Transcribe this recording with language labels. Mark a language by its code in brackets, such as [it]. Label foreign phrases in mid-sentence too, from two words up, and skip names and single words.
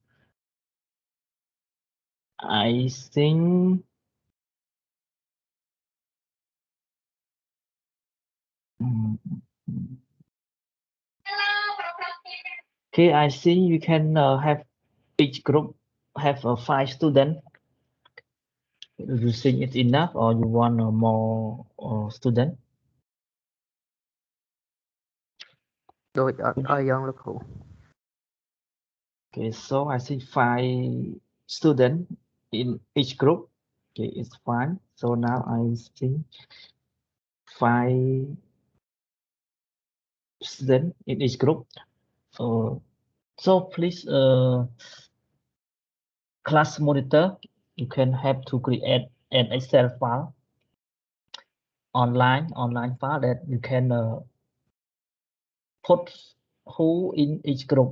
[en] I think okay, I think you can have each group have 5 students. Do you think it's enough or you want more students? [km] ដូចអត់ឲ្យយ៉ាងលោកគ្រូ [en] Okay, so I see 5 students in each group. Okay, it's fine. So now I think 5 students in each group. So please, class monitor, you can have to create an Excel file online file that you can put who in each group.